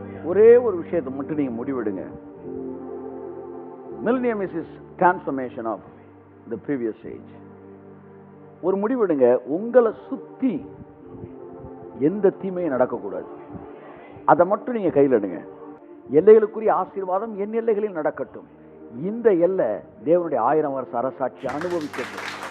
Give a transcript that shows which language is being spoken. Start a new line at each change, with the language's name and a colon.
Tamil: ஒரே ஒரு விஷயத்தை மட்டும் நீங்க முடிவெடுங்க.
English: Millennium is transformation of the previous age.
Tamil: ஒரு முடிவெடுங்க, உங்களை சுத்தி எந்த தீமையும் நடக்கக்கூடாது. அதை மட்டும் நீங்க கையில் எடுங்க. எல்லைகளுக்குரிய ஆசீர்வாதம் என் எல்லைகளில் நடக்கட்டும். இந்த எல்லை தேவனுடைய 1000 வருஷ அரசாட்சி அனுபவிக்கட்டும்.